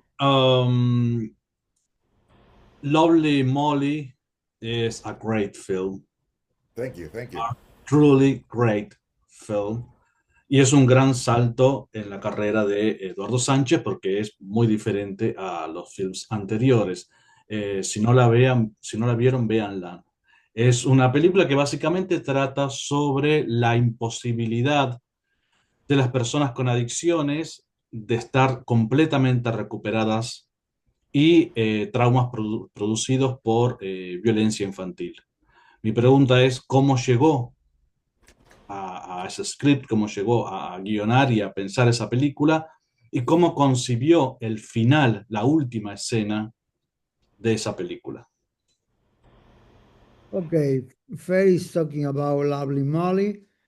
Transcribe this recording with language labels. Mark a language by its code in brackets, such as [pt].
[en] Soyo, Lovely Molly is a great film, Thank you. a truly great film. [es] Y es un gran salto en la carrera de Eduardo Sánchez porque es muy diferente a los films anteriores. Si no la vieron, véanla. Es una película que básicamente trata sobre la imposibilidad de las personas con adicciones de estar completamente recuperadas y traumas producidos por violencia infantil. Mi pregunta es, ¿cómo llegó a ese script, cómo llegó a guionar y a pensar esa película y cómo concibió el final, la última escena de esa película? [en] Okay, Fer is talking about Lovely Molly.